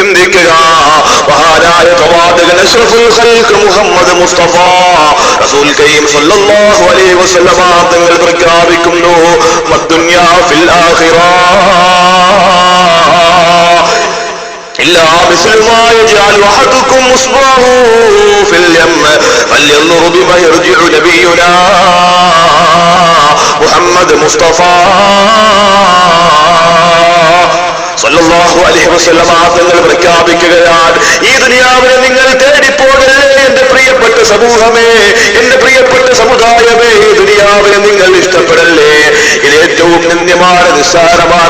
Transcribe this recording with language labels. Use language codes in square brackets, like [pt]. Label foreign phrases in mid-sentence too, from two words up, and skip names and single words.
[ml] ചിന്തിക്കുക. മഹാനായ പ്രവാചകൻ [ar] أشرف الخلق [ml] മുഹമ്മദ് മുസ്തഫ റസൂൽ കരീം [ar] صلى الله عليه وسلم [ml] തങ്ങൾ പ്രഖ്യാപിക്കുന്നു, [ar] ما الدنيا في الآخرة إلا مثل ما يجعل أحدكم إصبعه في اليم فلينظر بما يرجع نبينا محمد مصطفى صلى الله عليه وسلم [ml] തങ്ങൾ പ്രഖ്യാപിക്കുകയാണ്, ഈ ദുനിയാവിനെ നിങ്ങൾ തേടിപ്പോകല്ലേ എന്റെ പ്രിയപ്പെട്ട സമൂഹമേ, എന്റെ പ്രിയപ്പെട്ട സമുദായമേ, ഈ ദുനിയാവിനെ നിങ്ങൾ ഇഷ്ടപ്പെടല്ലേ. ഇത് ഏറ്റവും നിന്ദ്യമാണ്, നിസ്സാരമാണ്.